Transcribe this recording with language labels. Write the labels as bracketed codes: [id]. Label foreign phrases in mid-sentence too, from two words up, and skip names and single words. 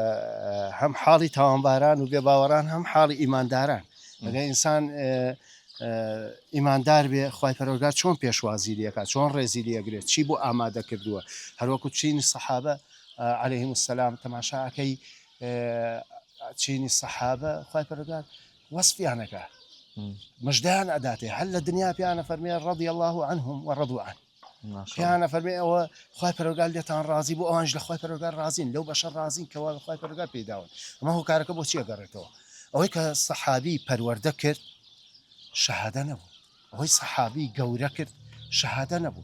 [ckb] هەم حاڵی تاوانباران و بێباوەڕان هەم حاڵی ئیمانداران ئەگە ئینسان ئیماندار بێ خی پەرۆگار چۆن پێشوازی لەکات چۆن ڕێزی لێگرێت چی بۆ ئامادە کردووە هەروەکو چینی سەحابە [ar] عليهلەیهم السلام [ckb] تەماشاکەی چینی سەحابە خی پەرۆگار وەسفیانەکە مژدان ئەداتێ هەر لە دنیا پیانە فەرمێ [ar] ڕضی الله عنهم وڕضوا عنه [ckb] پیانە فەرمێ ئەوە خی پەرۆگار لێتان ڕازی بۆ ئەوانش لە خی پەرۆگار ڕازین لەو بەشە ڕازین کەوا خی پەرۆگار پێداون ئەمە هۆکارەکە بۆ چی ئەگەڕێتەوە ئەوەی کە سەحابی پەروەردە کرد شەهادە نەبوو ئەوەی سەحابی گەورە کرد شەهادە نەبوو